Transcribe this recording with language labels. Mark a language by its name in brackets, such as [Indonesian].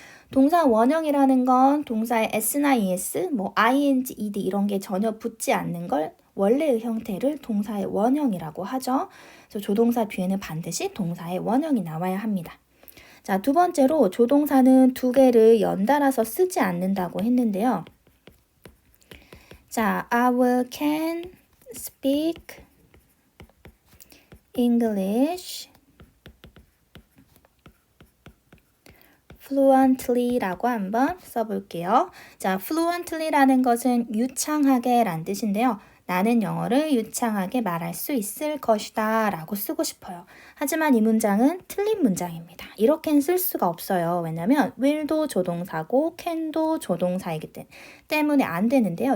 [Korean] 동사 원형이라는 건 동사에 s나 es, ing, ed 이런 게 전혀 붙지 않는 걸 원래의 형태를 동사의 원형이라고 하죠. 그래서 조동사 뒤에는 반드시 동사의 원형이 나와야 합니다. 자, 두 번째로 조동사는 두 개를 연달아서 쓰지 않는다고 했는데요. [English] 자, I can speak English fluently라고 [Korean] 한번 써볼게요. 자, fluently라는 것은 유창하게 란 뜻인데요. 나는 영어를 유창하게 말할 수 있을 것이다 라고 쓰고 싶어요. 하지만 이 문장은 틀린 문장입니다. 이렇게는 쓸 수가 없어요. 왜냐면 will도 조동사고 can도 조동사이기 때문에 안 되는데요.